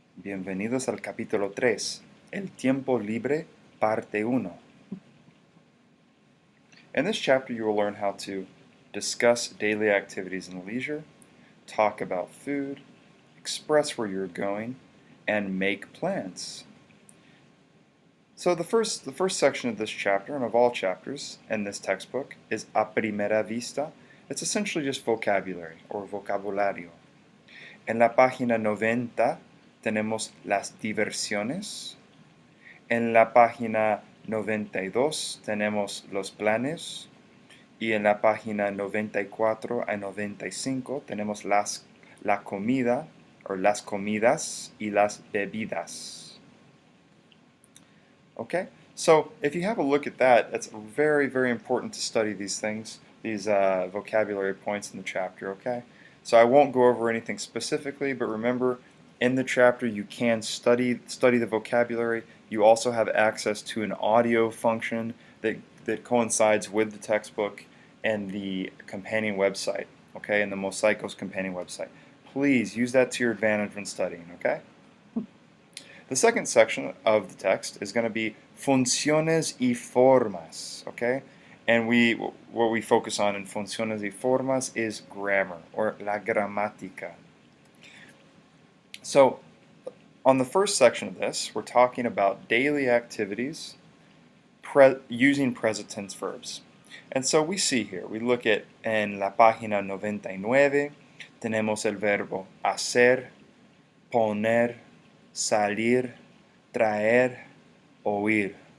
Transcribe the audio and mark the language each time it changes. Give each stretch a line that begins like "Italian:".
Spanish: Bienvenidos al capítulo 3, El tiempo libre, parte 1.
English: In this chapter you will learn how to discuss daily activities and leisure, talk about food, express where you're going, and make plans. So the first section of this chapter, and of all chapters in this textbook, is a primera vista. It's essentially just vocabulary, or vocabulario.
Spanish: En la página 90 tenemos las diversiones. En la página 92 tenemos los planes. Y en la página 94 a 95 tenemos la comida, or las comidas y las bebidas.
English: Okay? So if you have a look at that, it's very, very important to study these things, these vocabulary points in the chapter, okay? So I won't go over anything specifically, but remember, in the chapter you can study the vocabulary. You also have access to an audio function that coincides with the textbook and the companion website, okay, and the Mosaicos companion website. Please use that to your advantage when studying, okay? The second section of the text is going to be Funciones y Formas, okay? And what we focus on in Funciones y Formas is grammar, or la gramática. So, on the first section of this, we're talking about daily activities using present tense verbs. And so we see here, we look at
Spanish: en la página 99, tenemos el verbo hacer, poner, salir, traer, oír.